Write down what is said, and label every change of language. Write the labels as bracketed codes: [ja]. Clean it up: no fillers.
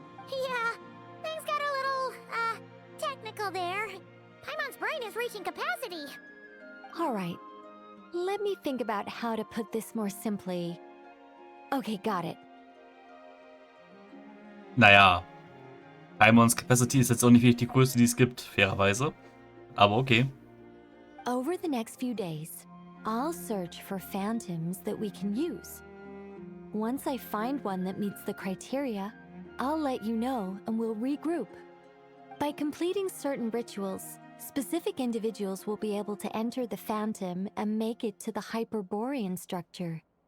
[en] Yeah, things got a little, technical there. Paimon's brain is reaching capacity. All right. Let me think about how to put this more simply. Okay, got it. [de] Naja, Paimons Capacity ist jetzt auch nicht wirklich die größte, die es gibt, fairerweise. Aber okay. [en] Over the next few days, I'll search for phantoms that we can use. Once I find one that meets the criteria, I'll let you know and we'll regroup. By completing certain rituals, specific individuals will be able to enter the phantom and make it to the Hyperborean structure.